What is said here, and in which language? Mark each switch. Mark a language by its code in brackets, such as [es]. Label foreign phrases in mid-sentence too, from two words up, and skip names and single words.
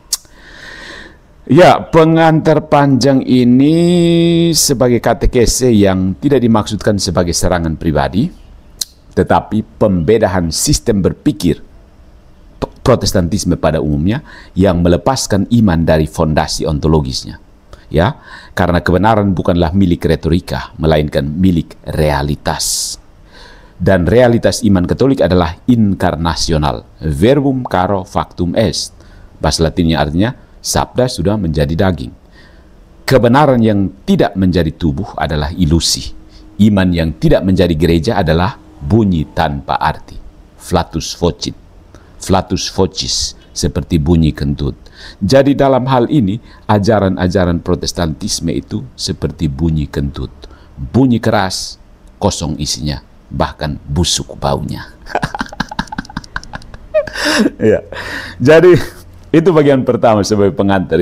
[id] Ya, pengantar panjang ini sebagai katekese yang tidak dimaksudkan sebagai serangan pribadi, tetapi pembedahan sistem berpikir Protestantisme pada umumnya yang melepaskan iman dari fondasi ontologisnya. Ya, karena kebenaran bukanlah milik retorika, melainkan milik realitas. Dan realitas iman Katolik adalah inkarnasional, [la] verbum caro factum est. [id] Bahasa Latinnya artinya, sabda sudah menjadi daging. Kebenaran yang tidak menjadi tubuh adalah ilusi. Iman yang tidak menjadi gereja adalah bunyi tanpa arti. [la] Flatus vocit, flatus vocis, [id] seperti bunyi kentut. Jadi dalam hal ini, ajaran-ajaran Protestantisme itu seperti bunyi kentut. Bunyi keras, kosong isinya, bahkan busuk baunya. Ya. Jadi itu bagian pertama sebagai pengantar.